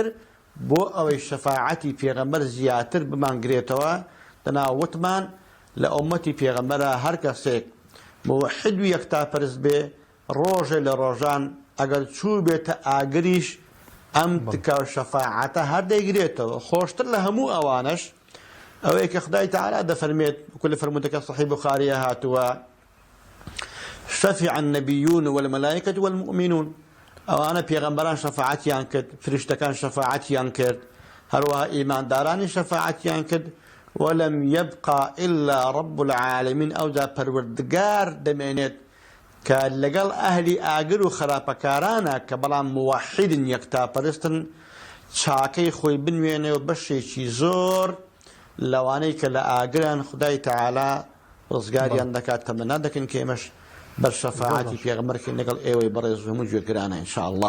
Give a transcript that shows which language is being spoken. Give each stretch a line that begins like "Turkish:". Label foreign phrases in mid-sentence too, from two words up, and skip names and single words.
Central Kurdish: بۆ ئەوەی شەفاعەتی پێغەمبەر زیاتر بمانگرێتەوە تەناوتمان لە ئومەتی پێغەمبەرە هەر کەسێک موحید و یەکتاپەرست بێ ڕۆژێ لە ڕۆژان ئەگەر چوو بێتە ئاگریش ئەم تکا شەفاعەتە هەر دەیگرێتەوە خۆشتر لە هەموو ئەوانش ئەوەیە کە خودای تەعالا دەفەرمێت وەکو لە فەرموودەکە صەحیح بوخاریە هاتووە
Arabic: شفع النبيون والملائكة والمؤمنون
Central Kurdish: ئەوانە پێغەمبەران شەفاعەتیان کرد فریشتەکان شەفاعەتیان کرد هەروەها ئیماندارانی شەفاعەتیان کرد
Arabic: ولم يبقى إلا رب العالمين
Central Kurdish: ئەوجا پەروەردگار دەمێنێت کە لەگەڵ ئەهلی ئاگر و خراپەکارانە کە بەڵام موحیدن یەکتاپەرستن چاکەی خۆی بنوێنێ و بەشێکی زۆر لەوانەی کە لە ئاگران خودای تەعالا ڕزگاریان دەکات تەمەنا دەکەن کە ئێمەش بەرشەفاعەتی پێغەمبەرکردن لەگەڵ ئێوەی بەڕێز و هەموو گوێگرانە ئینشاءالله